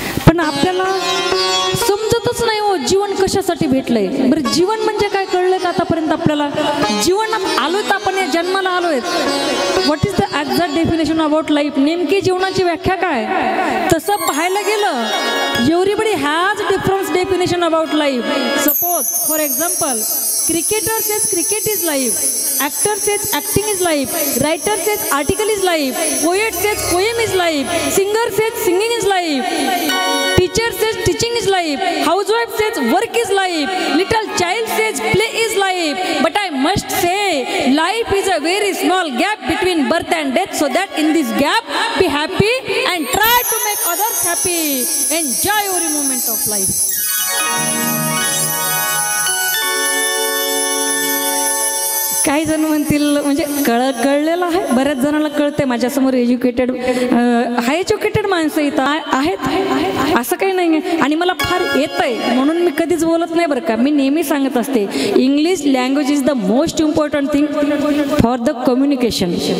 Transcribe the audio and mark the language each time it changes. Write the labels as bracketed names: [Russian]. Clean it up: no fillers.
[Marathi] पण आपल्याला समजतच नाही हो जीवन कशासाठी भेटलंय. बरं जीवन म्हणजे काय कळलं का आतापर्यंत आपल्याला? जीवनात आलोय तर आपण या जन्माला आलोय. [English] What is the exact definition about life? [Marathi] नेमकी जीवनाची व्याख्या काय? तसं पाहायला गेलं [English] Everybody has difference definition about life. Suppose, for example, cricketer says cricket is life, actor says acting is life, writer says article is life, poet says poem is life, singer says singing is life, teacher says teaching is life, housewife says work is life, little child says play is life. But I must say, life is a very small gap between birth and death, so that in this gap be happy and try to make others happy. Enjoy every moment of life. [Marathi] काही जण म्हणतील म्हणजे कळलेलं आहे, बऱ्याच जणांना कळते. माझ्यासमोर एज्युकेटेड हाय एज्युकेटेड माणसं इथं आहेत, असं काही नाही आहे. आणि मला फार येतं आहे म्हणून मी कधीच बोलत नाही बरं का. मी नेहमी सांगत असते, [English] English language is the most important thing for the communication.